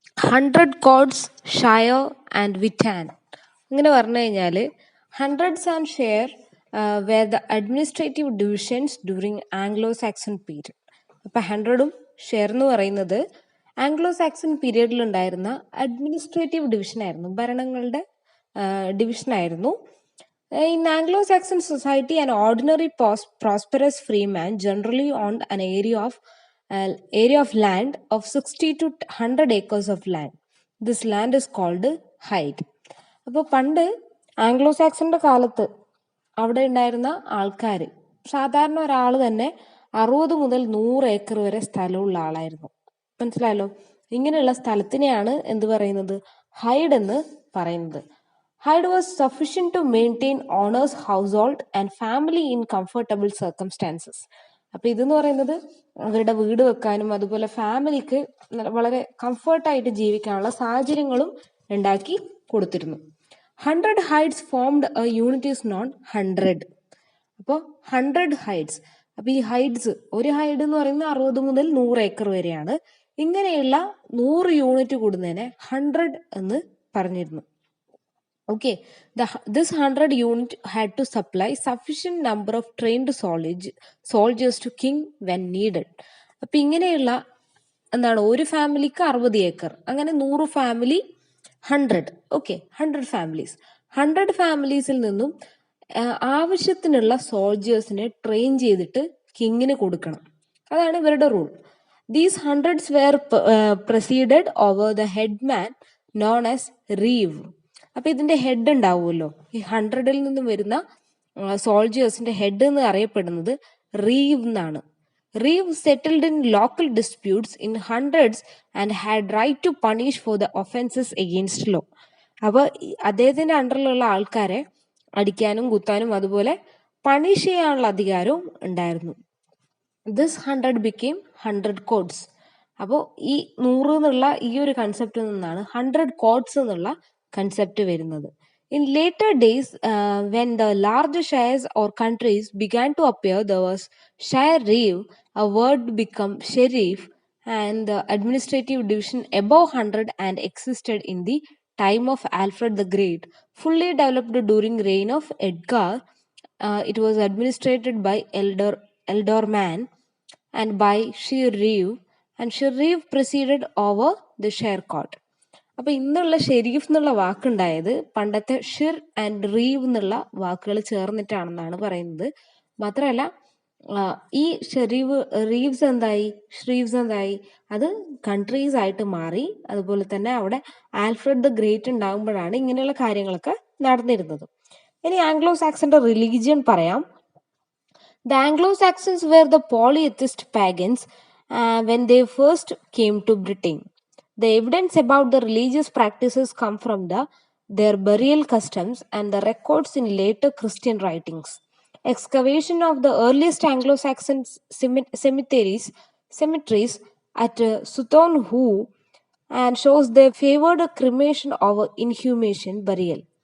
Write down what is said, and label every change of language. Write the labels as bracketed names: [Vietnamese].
[English] 100 courts shire and witan. [Malayalam] ഇങ്ങനെ പറഞ്ഞു കഴിഞ്ഞാൽ [English] Hundreds and shire were the administrative divisions during Anglo Saxon period. [Malayalam] അപ്പോൾ 100ഉം share എന്ന് പറയുന്നത് ആംഗ്ലോ സാക്സൺ പീരീഡിൽ ഉണ്ടായിരുന്ന administrative ഡിവിഷനായിരുന്നു, ഭരണങ്ങളുടെ ഡിവിഷനായിരുന്നു. [English] In Anglo-Saxon society, an ordinary prosperous freeman generally owned an area of land of 60 to 100 acres of land. This land is called hide. [Malayalam] അപ്പോൾ പണ്ട് Anglo സാക്സന്റെ കാലത്ത് അവിടെ ഉണ്ടായിരുന്ന ആൾക്കാർ, സാധാരണ ഒരാൾ തന്നെ 60 മുതൽ 100 ഏക്കർ വരെ സ്ഥലമുള്ള ആളായിരുന്നു. മനസ്സിലായല്ലോ? ഇങ്ങനെയുള്ള സ്ഥലത്തിനെയാണ് എന്ത് പറയുന്നത്? ഹൈഡ് എന്ന് പറയുന്നത്. [English] Hide was sufficient to maintain owner's household and family in comfortable circumstances. [Malayalam] അപ്പോൾ ഇതെന്ന് പറയുന്നത് അവരുടെ വീട് വെക്കാനും അതുപോലെ ഫാമിലിക്ക് വളരെ കംഫർട്ടായിട്ട് ജീവിക്കാനുള്ള സാഹചര്യങ്ങളും ഉണ്ടാക്കി കൊടുത്തിരുന്നു. [English] 100 hides formed a unit is known 100. [Malayalam] അപ്പോൾ 100 ഹൈഡ്സ്. അപ്പോൾ ഈ ഹൈഡ്സ്, ഒരു ഹൈഡ് എന്ന് പറയുന്നത് 60 മുതൽ 100 ഏക്കർ വരെയാണ്. ഇങ്ങനെയുള്ള 100 യൂണിറ്റ് കൂടുന്നതിനെ 100 എന്ന് പറഞ്ഞിരുന്നു. [English] Okay, this 100 unit had to supply sufficient number of trained soldiers to king when needed. [Malayalam] അപ്പം ഇങ്ങനെയുള്ള എന്താണ്, ഒരു ഫാമിലിക്ക് 60 ഏക്കർ, അങ്ങനെ 100 ഫാമിലി 100. Okay, 100 families. 100 ഫാമിലീസിൽ നിന്നും ആവശ്യത്തിനുള്ള സോൾജേഴ്സിനെ ട്രെയിൻ ചെയ്തിട്ട് കിങ്ങിന് കൊടുക്കണം. അതാണ് ഇവരുടെ rule. [English] These hundreds were proceeded over the head man known as reeve. [Malayalam] അപ്പൊ ഇതിന്റെ ഹെഡ് ഉണ്ടാവുമല്ലോ, ഈ 100ൽ നിന്നും വരുന്ന സോൾജേഴ്സിന്റെ ഹെഡ് എന്ന് അറിയപ്പെടുന്നത് റീവ് എന്നാണ്. [English] Reeve settled in local disputes in hundreds and had right to punish for the offences against law. [Malayalam] അപ്പോൾ അദ്ദേഹത്തിന്റെ അണ്ടറിലുള്ള ആൾക്കാരെ അടിക്കാനും കുത്താനും അതുപോലെ പണിഷ് ചെയ്യാനുള്ള അധികാരവും ഉണ്ടായിരുന്നു. [English] This 100 became 100 courts. [Malayalam] അപ്പോൾ ഈ 100 എന്നുള്ള ഈ ഒരു കൺസെപ്റ്റിൽ നിന്നാണ് 100 കോഡ്സ് എന്നുള്ള കൺസെപ്റ്റ് വരുന്നത്. [English] In later days, when the large shires or countries began to appear, there was shire reeve, a word become sheriff, and the administrative division above 100 and existed in the time of Alfred the Great, fully developed during reign of Edgar. It was administered by ealdorman and by sheriff, and sheriff presided over the shire court. [Malayalam] അപ്പൊ ഇന്നുള്ള ഷെരീഫ് എന്നുള്ള വാക്കുണ്ടായത് പണ്ടത്തെ ഷിർ and റീവ് എന്നുള്ള വാക്കുകൾ ചേർന്നിട്ടാണെന്നാണ് പറയുന്നത്. മാത്രമല്ല ഈ Reeves എന്തായി, അത് കൺട്രീസ് ആയിട്ട് മാറി. അതുപോലെ തന്നെ അവിടെ ആൽഫ്രഡ് ദ ഗ്രേറ്റ് ഉണ്ടാകുമ്പോഴാണ് ഇങ്ങനെയുള്ള കാര്യങ്ങളൊക്കെ നടന്നിരുന്നത്. ഇനി ആംഗ്ലോ സാക്സന്റെ റിലീജിയൻ പറയാം. [English] The Anglo Saxons were the polytheist pagans when they first came to Britain. The evidence about the religious practices come from their burial customs and the records in later Christian writings. Excavation of the earliest Anglo-Saxon cemeteries at Sutton Hoo and shows they favored cremation over inhumation burial.